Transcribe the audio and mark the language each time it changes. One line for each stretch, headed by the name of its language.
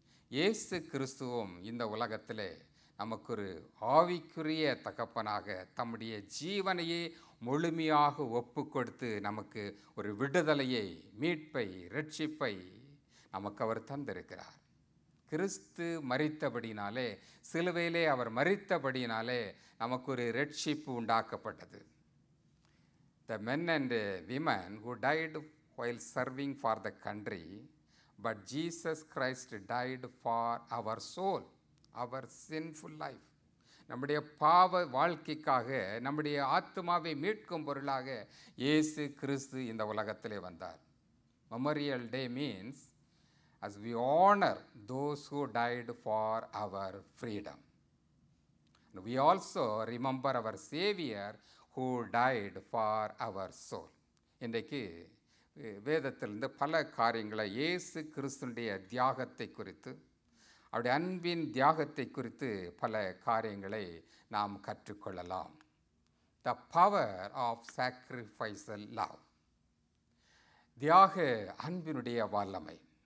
Tamil: இயேசு கிறிஸ்துவும் இந்த உலகத்தில் நமக்கு ஒரு ஆவிக்குரிய தகப்பனாக தம்முடைய ஜீவனையே முழுமையாக ஒப்பு கொடுத்து நமக்கு ஒரு விடுதலையை, மீட்பை, ரட்சிப்பை நமக்கு அவர் தந்திருக்கிறார். கிறிஸ்து மரித்தபடினாலே, சிலுவையிலே அவர் மரித்தபடினாலே நமக்கு ஒரு ரட்சிப்பு உண்டாக்கப்பட்டது.
English: The men and women who died while serving for the country, but Jesus Christ died for our soul, our sinful life.
Tamil: நம்முடைய பாவ வாழ்க்கைக்காக, நம்முடைய ஆத்மாவை மீட்கும் பொருளாக இயேசு கிறிஸ்து இந்த உலகத்திலே வந்தார்.
English: Memorial Day means as we honor those who died for our freedom. And we also remember our Savior who died for our soul.
Tamil: இன்றைக்கு வேதத்திலிருந்து பல காரியங்களை இயேசு கிறிஸ்துனுடைய தியாகத்தை குறித்து, அவருடைய அன்பின் தியாகத்தை குறித்து பல காரியங்களை நாம் கற்றுக்கொள்ளலாம்.
English: The power of sacrificial love.
Tamil: தியாக அன்பினுடைய வல்லமை.